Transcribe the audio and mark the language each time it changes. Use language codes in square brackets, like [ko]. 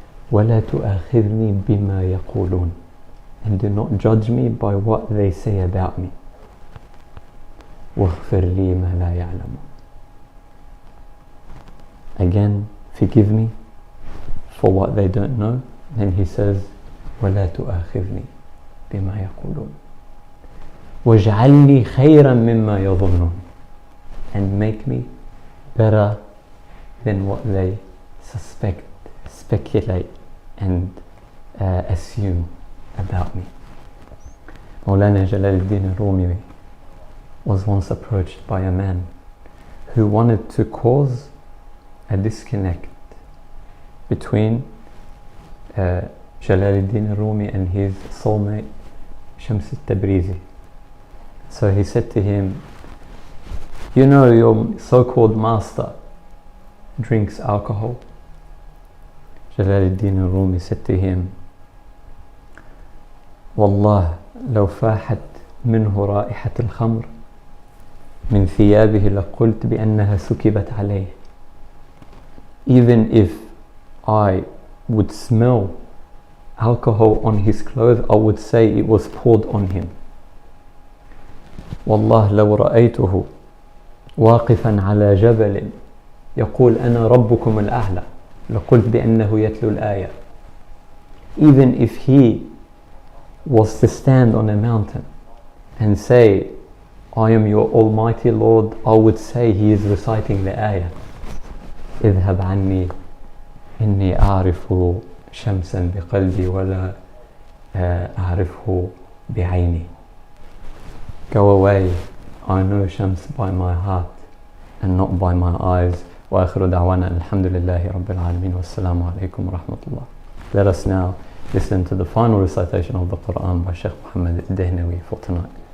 [ar] وَلَا تُؤَاخِذْنِي بِمَا يَقُولُونَ. [en] And do not judge me by what they say about me. [ar] وَاغْفِرْ لِي مَا لَا يَعْلَمُونَ. [en] Again, forgive me for what they don't know. Then he says, [ar] وَلَا تُؤَاخِذْنِي بِمَا يَقُولُونَ وَاجْعَلْ لِي خَيْرًا مِمَّا يَظُنُّونَ. [en] And make me better than what they suspect, speculate and assume about me. Mawlana Jalaluddin al-Rumi was once approached by a man who wanted to cause a disconnect between Jalaluddin al-Rumi and his soulmate Shams al-Tabrizi. So he said to him, your so-called master drinks alcohol. Jalaluddin al-Rumi said to him, [ar] والله لو فاحت منه رائحة الخمر من ثيابه لقلت بأنها سكبت عليه. [en] Even if I would smell alcohol on his clothes, I would say it was poured on him. [ar] والله لو رأيته واقفا على جبل يقول أنا ربكم الأعلى لقلت بأنه يتلو الآية. [en] Even if he was to stand on a mountain and say, I am your Almighty Lord, I would say he is reciting the ayah. [ar] اذهب عني إني أعرف شمسا بقلبي ولا أعرفه بعيني. [en] Go away, I know Shams by my heart and not by my eyes. [ar] وآخر دعوانا الحمد لله رب العالمين والسلام عليكم ورحمة الله. [en] Let us now listen to the final recitation of the Quran by Sheikh Mohammed al-Dehnawi for tonight.